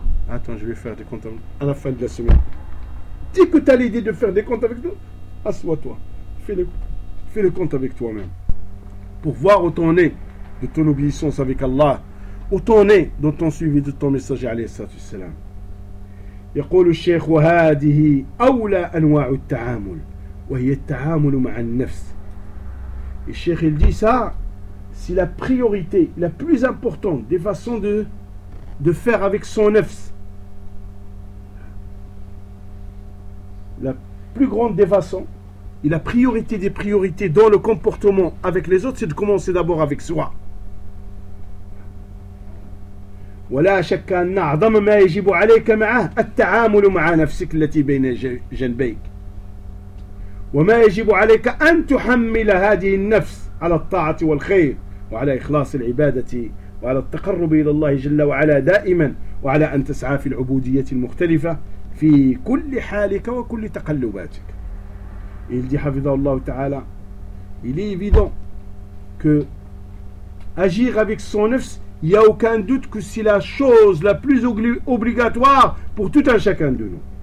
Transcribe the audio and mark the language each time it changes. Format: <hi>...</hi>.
<fr>Attends, je vais faire des comptes à la fin de la semaine. Dis que tu as l'idée de faire des comptes avec nous, assois-toi. Fais le compte avec toi-même. Pour voir où t'en es de ton obéissance avec Allah. Où t'en es dans ton suivi de ton messager,</fr> <ar>alayhi salatu salam. يقول الشيخ وهذه أولى أنواع التعامل وهي التعامل مع النفس.</ar> <fr>Et le cheikh, il dit ça, c'est la priorité, la plus importante des façons de faire avec son nefs. La plus grande des façons et la priorité des priorités dans le comportement avec les autres, c'est de commencer d'abord avec soi.</fr> <ar>وَلَا شَكَّ أَنَّ أَعْظَمَ مَا يَجِبُ عَلَيْكَ مَعَهُ التَّعَامُلُ مَعَ نَفْسِكَ الَّتِي بَيْنَ جَنْبَيْكَ وَمَا يَجِبُ عَلَيْكَ أَن تُحَمِّلَ هَذِهِ النَّفْسَ عَلَى الطَّاعَةِ وَالْخَيْرِ وَعَلَى إِخْلَاصِ الْعِبَادَةِ وعلى التقرب إلى الله جل وعلا دائما وعلى أن تسعى في العبودية المختلفة في كل حالك وكل تقلباتك.</ar> <fr>Il dit,</fr> <ar>حفظه الله تعالى,</ar> <fr>il est évident que agir avec son nefs, il y a aucun doute que c'est la chose la plus obligatoire pour tout un chacun de nous.</fr>